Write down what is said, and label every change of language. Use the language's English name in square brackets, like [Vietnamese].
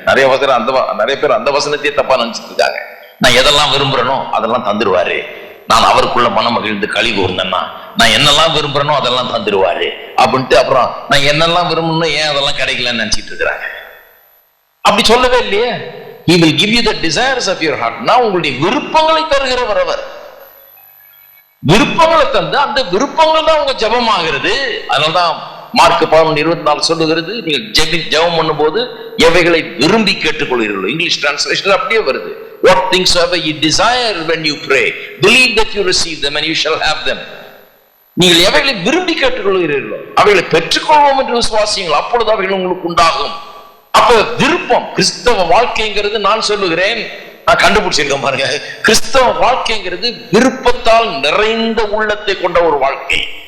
[Tamil] நிறைய பேர் அந்த வசனத்தையே தப்பா நினைச்சிட்டு இருக்காங்க. நான் எதெல்லாம் விரும்புறேனோ அதெல்லாம் தந்துருவாரு, நான் அவருக்குள்ள மனம் மகிழ்ந்து களி கூர்ந்தேன்னா நான் என்னெல்லாம் விரும்புறேனோ அதெல்லாம் தந்துருவாரு அப்படின்ட்டு, அப்புறம் நான் என்னெல்லாம் விரும்பணும் ஏன் அதெல்லாம் கிடைக்கலன்னு நினைச்சிட்டு இருக்கிறாங்க. அப்படி சொல்லவே இல்லையே. [English] He will give you the desires of your heart. [Tamil] நான் உங்களுடைய விருப்பங்களை தருகிறவர் அவர். விருப்பங்களை தந்து அந்த விருப்பங்கள் தான் உங்க ஜெபமாகிறது. அதனால்தான் மார்க் 11:24 சொல்லுகிறது, நீங்கள் ஜெபம் பண்ணும் போது எவைகளை விரும்பி கேட்டுக்கொள்கிறீர்களோ. இங்கிலீஷ் டிரான்ஸ்லேஷன் அப்படியே வருது. [English] What things soever you desire when you pray, believe that you receive them and you shall have them. [Tamil] நீங்கள் எவைகளை விரும்பி கேட்டுக்கொள்கிறீர்களோ அவைகளை பெற்றுக்கொள்வோம் என்று விசுவாசியுங்கள், அப்பொழுது அவைகள் உங்களுக்கு உண்டாகும். அப்ப விருப்பம் கிறிஸ்தவ வாழ்க்கைங்கிறது நான் சொல்லுகிறேன், நான் கண்டுபிடிச்சிருக்கேன் பாருங்க. கிறிஸ்தவ வாழ்க்கைங்கிறது விருப்பத்தால் நிறைந்த உள்ளத்தை கொண்ட ஒரு வாழ்க்கை.